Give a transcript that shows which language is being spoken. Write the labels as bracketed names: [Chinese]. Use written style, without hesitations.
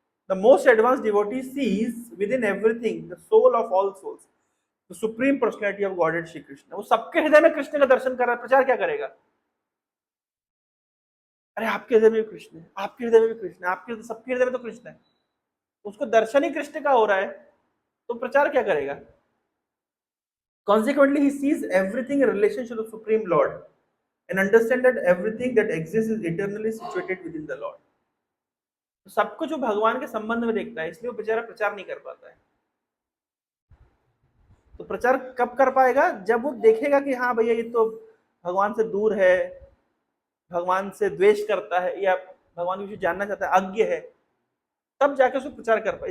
[English] The most advance devotee sees within everything the soul of all souls, the supreme personality of Godhead Shri Krishna. [Hindi] वो सबके हृदय में कृष्ण का दर्शन कर रहा है, प्रचार क्या करेगा? अरे आपके हृदय में भी कृष्ण है, आपके हृदय में भी कृष्ण है, आपके सबके हृदय में तो कृष्ण है, उसको दर्शन ही कृष्ण का हो रहा है, तो प्रचार क्या करेगा? [English] Consequently, he sees everything in relation to the Supreme Lord and understands that everything that exists is eternally situated within the Lord. [Hindi] तो सब कुछ जो भगवान के संबंध में देखता है, इसलिए वो बेचारा प्रचार नहीं कर पाता है। तो प्रचार कब कर पाएगा? जब वो देखेगा कि हाँ भैया ये तो भगवान से दूर है, भगवान से द्वेष करता है, या भगवान की कुछ जानना चाहता है, अज्ञ है, तब जाके उसको प्रचार कर पाए।